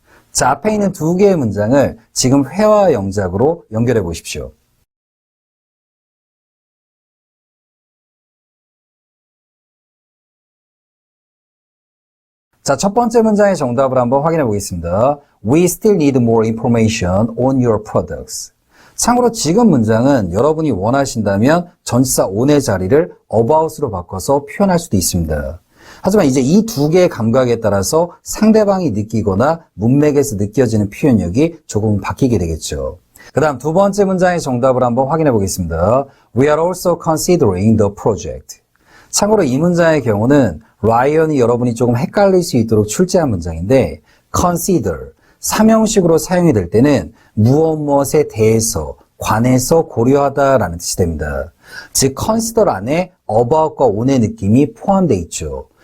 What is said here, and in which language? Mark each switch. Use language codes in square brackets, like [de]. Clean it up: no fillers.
[ko] 자, 앞에 있는 2개의 문장을 지금 회화 영작으로 연결해 보십시오. 자, 첫 번째 문장의 정답을 한번 확인해 보겠습니다. [en] We still need more information on your products. [ko] 참고로 지금 문장은 여러분이 원하신다면 전치사 on의 자리를 about으로 바꿔서 표현할 수도 있습니다. 하지만 이제 이 두 개의 감각에 따라서 상대방이 느끼거나 문맥에서 느껴지는 표현력이 조금 바뀌게 되겠죠. 그 다음 두 번째 문장의 정답을 한번 확인해 보겠습니다. [en] We are also considering the project. [ko] 참고로 이 문장의 경우는 라이언이 여러분이 조금 헷갈릴 수 있도록 출제한 문장인데 consider, 삼형식으로 사용이 될 때는 무엇무엇에 대해서, 관해서 고려하다라는 뜻이 됩니다. 즉 consider 안에 about과 on의 느낌이 포함되어 있죠.